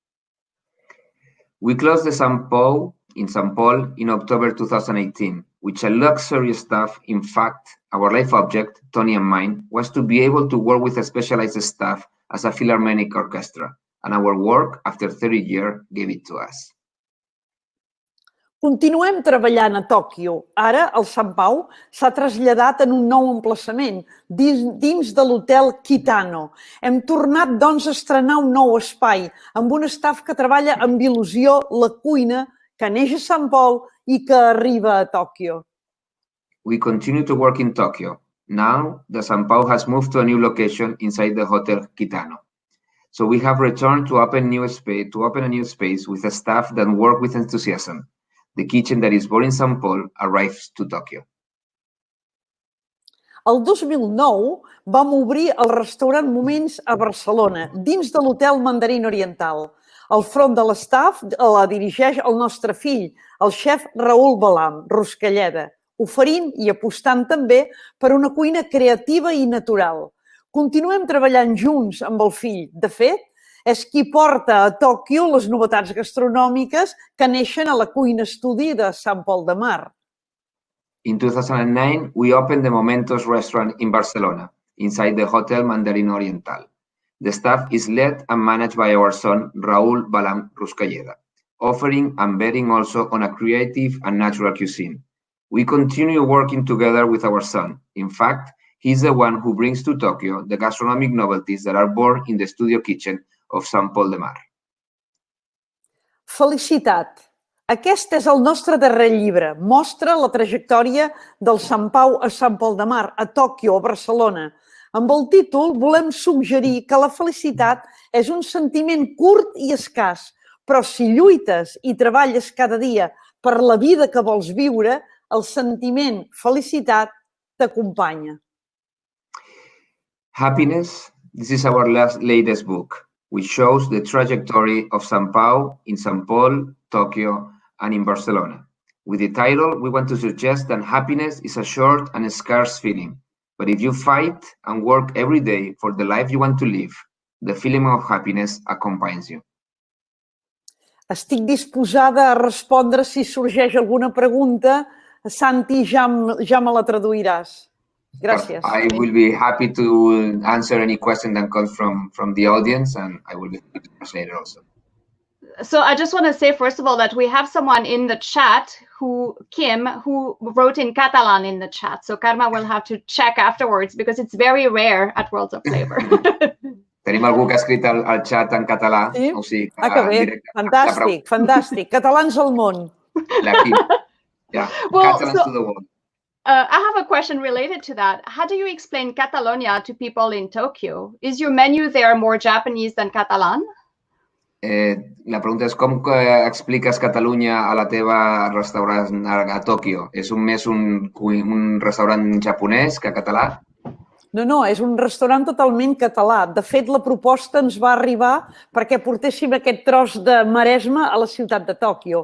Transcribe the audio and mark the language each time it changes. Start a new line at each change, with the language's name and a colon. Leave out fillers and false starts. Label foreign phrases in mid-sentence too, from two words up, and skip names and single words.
English: We closed the St. Paul in October 2018, with a luxury staff. In fact, our life object, Tony and mine, was to be able to work with a specialized staff as a philharmonic orchestra, and our work, after 30 years, gave it to us.
Catalan: Continuem treballant a Tòquio. Ara, el Sant Pau s'ha traslladat en un nou emplaçament, dins de l'hotel Kitano. Hem tornat, doncs, a estrenar un nou espai, amb un staff que treballa amb il·lusió la cuina que neix a Sant Pol i que arriba a Tòquio.
English: We continue to work in Tokyo. Now, the St. Pau has moved to a new location inside the Hotel Kitano. So we have returned to open a new space with a staff that work with enthusiasm. The kitchen that is born in St. Paul arrives to Tokyo.
Catalan: El 2009 vam obrir el restaurant Moments a Barcelona, dins de l'hotel Mandarín Oriental. Al front de l'estaff la dirigeix el nostre fill, el xef Raül Balam, Ruscalleda, oferint i apostant també per una cuina creativa i natural. Continuem treballant junts amb el fill. De fet, és qui porta a Tòquio les novetats gastronòmiques que neixen a la cuina estudi de Sant Pol de Mar.
English: In 2009, we opened the Momentos restaurant in Barcelona, inside the Hotel Mandarín Oriental. The staff is led and managed by our son, Raúl Balam Ruscalleda, offering and betting also on a creative and natural cuisine. We continue working together with our son. In fact, he's the one who brings to Tokyo the gastronomic novelties that are born in the studio kitchen of Sant Pol de Mar.
Catalan: Felicitat! Aquest és el nostre darrer llibre. Mostra la trajectòria del Sant Pau a Sant Pol de Mar, a Tòquio, a Barcelona. Amb el títol volem suggerir que la felicitat és un sentiment curt i escàs, però si lluites i treballes cada dia per la vida que vols viure, el sentiment felicitat t'acompanya.
English: Happiness, this is our latest book, which shows the trajectory of St. Pau in St. Paul, Tokyo, and in Barcelona. With the title, we want to suggest that happiness is a short and scarce feeling. But if you fight and work every day for the life you want to live, the feeling of happiness accompanies you.
Catalan: Estic disposada a respondre si sorgeix alguna pregunta. Santi, ja me la traduiràs. Gràcies.
English: I will be happy to answer any question that comes from the audience, and I will be happy to translate it also. So I just want to say, first of all, that we have someone in the chat, Kim, who wrote in Catalan in the chat. So Karma will have to check afterwards because it's very rare at Worlds of Flavor.
Catalan: Tenim algú que ha escrit al xat en català. Sí? O sigui, que bé. Fantàstic, fantàstic. Catalans al món.
English: Yeah, well, Catalans to the world. I have a question related to that. How do you explain Catalonia to people in Tokyo? Is your menu there more Japanese than Catalan?
Catalan: La pregunta és com expliques Catalunya a la teva restaurant a Tòquio? És més un restaurant japonès que català? No, és un restaurant totalment català. De fet, la proposta ens va arribar perquè portéssim aquest tros de Maresme a la ciutat de Tòquio.